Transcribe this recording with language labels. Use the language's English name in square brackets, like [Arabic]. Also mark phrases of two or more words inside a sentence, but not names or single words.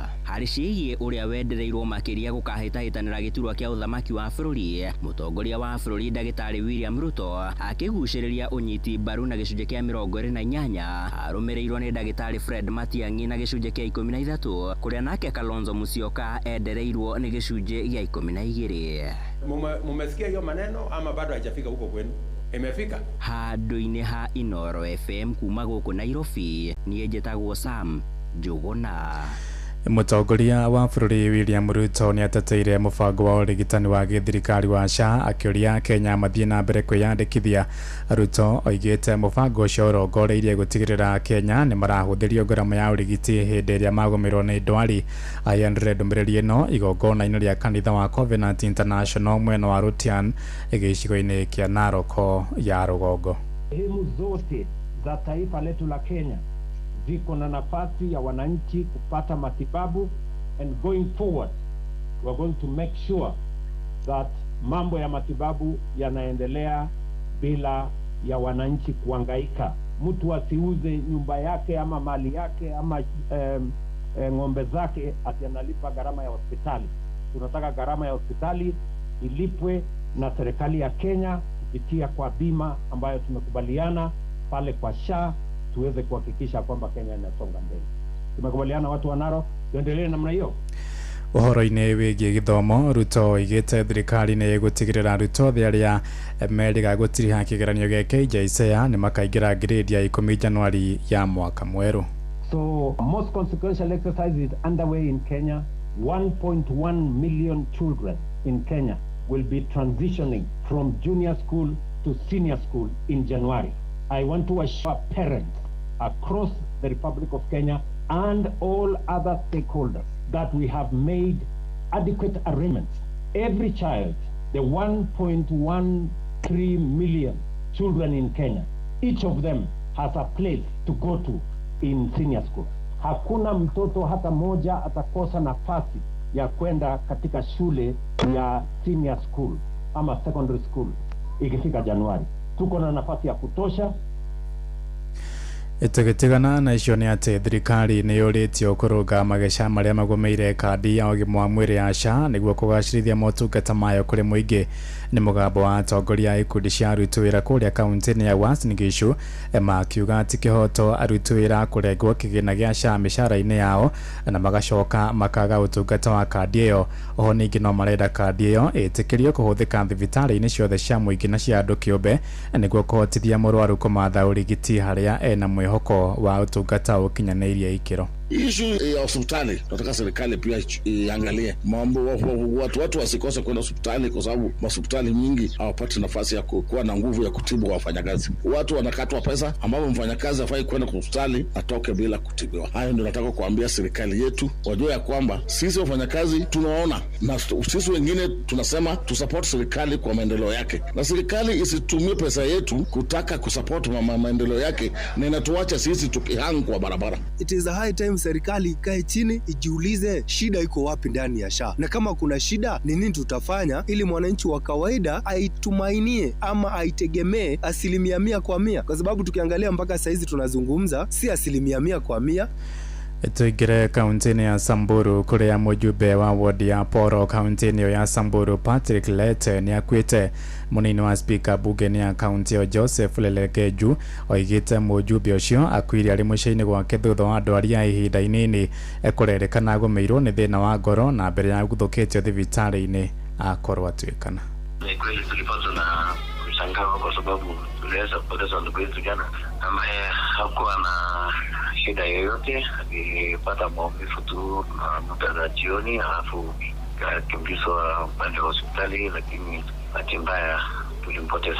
[Kikuyu] Hari ciĩgie uria wendereirwo makiria gũkahĩtahĩtanĩra gĩturwa kia uthamaki wa bũrũri, mũtongoria wa bũrũri Ndagĩtarĩ William Ruto akĩgucĩrĩria unyiti mbaru na gĩcunjĩ kia 28 arũmĩrĩirwo ni Ndagĩtarĩ Fred Matiang'i na gĩcunjĩ kia 13 kuria nake Kalonzo Musyoka endereirwo ni gĩcunjĩ gia 12. [Swahili] Mumesikia hiyo maneno ama bado haijafika huko kwenu? Imefika [Kikuyu] handũ-inĩ ha Inoro FM kuma gũkũ Nairobi. Niĩ njĩtagwo Sam Njuguna. Mũtongoria wa bũrũri William Ruto ni ateteire mũbango wa ũrigitani wa gĩthirikari wa SHA akĩũria Kenya mathiĩ na mbere kwĩyandĩkithia. Ruto oigĩte mũbango ũcio ũrongoreirie gũtigĩrĩra Kenya nĩ marahũthĩrio ngarama ya ũrigiti hĩndĩ ĩrĩa magũmĩrwo nĩ ndwari. Ayandire ndũmĩrĩri ĩno igongona-inĩ rĩa kanitha wa Covenant International mwena wa Rutian gĩcigo-inĩ kĩa Narok ya rũgongo. [Swahili] Sehemu zote za taifa letu la Kenya ziko na nafasi ya wananchi kupata matibabu, [English] and going forward we are going to make sure that [Swahili] mambo ya matibabu yanaendelea bila ya wananchi kuhangaika. Mtu asiuze nyumba yake ama mali yake ama ng'ombe zake ati analipa gharama ya hospitali. Tunataka gharama ya hospitali ilipwe na serikali ya Kenya kupitia kwa bima ambayo tumekubaliana pale kwa SHA, tuweze kuhakikisha kwamba Kenya inasonga mbele. Tumekubaliana watu wa Narok tuendelee namna hiyo. [Kikuyu] Uhoro-inĩ wĩgiĩ gĩthomo, Ruto oigĩte thirikari nĩ ĩgũtigĩrĩra arutwo othe arĩa merĩga gũtiriha kĩgeranio gĩa KJSEA nĩ makaingĩra grade ya 10 Januari ya mwaka mwerũ. [English] So most consequential exercise is underway in Kenya. 1.1 million children in Kenya will be transitioning from junior school to senior school in January. I want to assure parents across the Republic of Kenya and all other stakeholders that we have made adequate arrangements. Every child, the 1.13 million children in Kenya, each of them has a place to go to in senior school. [Swahili] Hakuna mtoto hata moja atakosa nafasi ya kwenda katika shule ya [English] senior school [Swahili] ama [English] secondary school [Swahili] ikifika Januari. Tuko na nafasi ya kutosha. [Kikuyu] Ĩtĩgĩtigana na icio nĩ atĩ thirikari nĩ yũrĩtio kũrũnga mageca marĩa magũmĩire kandi ya ũgima wa mwĩrĩ ya SHA nĩguo kũgacĩrithia motungata mayo kũrĩ mũingĩ. Nĩ mũgambo wa atongoria a ikundi cia aruti wĩra kũrĩa kaunti-inĩ ya Uasin Gishu makiuga atĩ kĩhoto aruti wĩra kũrengwo kĩgĩna gĩa SHA mĩcara-inĩ yao na magacoka makaga ũtungata wa kandi ĩyo. Oho ningĩ no marenda kandi ĩyo ĩtĩkĩrio kũhũthĩka thibitarĩ-inĩ ciothe cia mũingĩ na cia andũ kĩũmbe nĩguo kũhotithia mũrwaru kũmatha ũrigiti harĩa ena mwĩhoko wa ũtungata ũkinyanĩirie ikĩro. [Swahili] Issue ya hospitali nataka serikali pia iangalie mambo watu wasikose kwenda hospitali kwa sababu hospitali nyingi hawapati nafasi ya kuwa na nguvu ya kutibu wafanyakazi. Watu wanakatwa pesa ambapo mfanyakazi hafai kwenda hospitali atoke bila kutibiwa. Hayo ndio nataka kuambia serikali yetu wajue ya kwamba sisi wafanyakazi tunaona na sisi wengine tunasema tusupport serikali kwa maendeleo yake. Na serikali isitumie pesa yetu kutaka kusupport maendeleo yake na inatuacha sisi tukihang kwa barabara. [English] It is a high time [Swahili] serikali ikae chini ijiulize shida iko wapi ndani ya SHA, na kama kuna shida ni nini tutafanya ili mwananchi wa kawaida aitumainie ama aitegemee 100%, kwa sababu tukiangalia mpaka saizi tunazungumza si 100%. [Kikuyu] Tuingire kaunti-inĩ ya Samburu kũrĩa mũjumbe wa wodi ya Poro kaunti-inĩ ya Samburu Patrick Lete nĩ akuĩte. Mũnini wa spika bunge-inĩ ya kaunti ĩyo Joseph Lelekeju oigĩte mũjumbe ũcio akuire arĩ mũciĩ-inĩ gwake thutha wa ndwari ya ihinda inini kũrerĩkana agũmĩirwo nĩ thĩna wa ngoro na mbere ya guthũkĩtio thibitarĩ-inĩ akorwo atuĩkana. [Swahili] Ni kweli tulipatwa na mshangao kwa sababu tuliweza kupoteza ndugu yetu jana ambaye hakuwa na shida yoyote, alipata maumivu tu muda za jioni, alafu akakimbizwa upande wa hospitali, lakini bahati mbaya tulimpoteza.